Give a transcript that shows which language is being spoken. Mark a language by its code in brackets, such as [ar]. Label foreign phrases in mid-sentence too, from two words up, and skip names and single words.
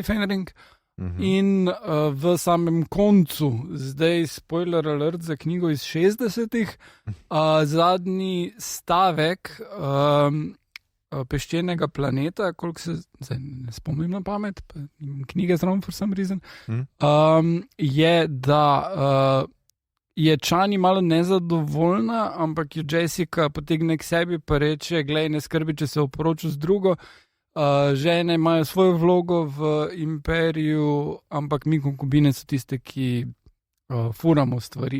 [sl] Fenring, in v samem koncu, zdaj [en] spoiler alert [sl] za knjigo iz 60-ih, zadnji stavek Peščenega planeta, koliko se zdaj ne spomnim na pamet, pa imam knjige zraven [en] for some reason, [sl] je, da je Chani malo nezadovoljna, ampak jo Jessica potegne k sebi pa reče, glej, ne skrbi, če se oporočil z drugo, žene imajo svojo vlogo v imperiju, ampak mi konkubine so tiste, ki furamo stvari.